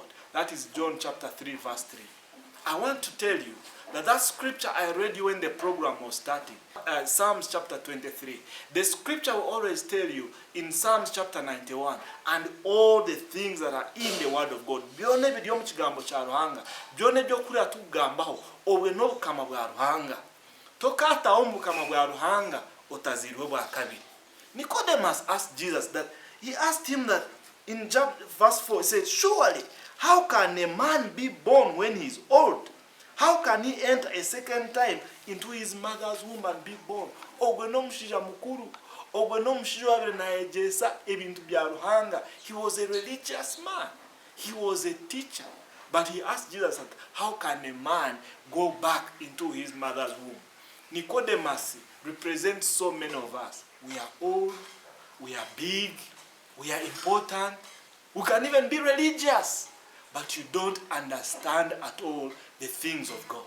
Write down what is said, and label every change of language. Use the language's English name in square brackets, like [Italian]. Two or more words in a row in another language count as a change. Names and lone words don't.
[English] That is John chapter 3, verse 3. I want to tell you that scripture I read you when the program was starting, Psalms chapter 23. The scripture will always tell you in Psalms chapter 91 and all the things that are in the word of God. [Nyankole] Byonna ebiri omu kigambo kya Ruhanga, byonna ebyokulira tugambaho obwe n'obukama bwa Ruhanga. Tokaatawo mu bukama bwa Ruhanga otaziirwe bwa kabiri. [English] Nicodemus asked Jesus that, he asked him that in verse 4, he said, surely, how can a man be born when he is old? How can he enter a second time into his mother's womb and be born? [Nyankole] Ogwe n'omushaija mukuru, ogwe n'omushaija wabire nayegyesa ebintu bya Ruhanga. [English] He was a religious man. He was a teacher. But he asked Jesus, how can a man go back into his mother's womb? Nicodemus represents so many of us. We are old, we are big, we are important, we can even be religious, but you don't understand at all the things of God.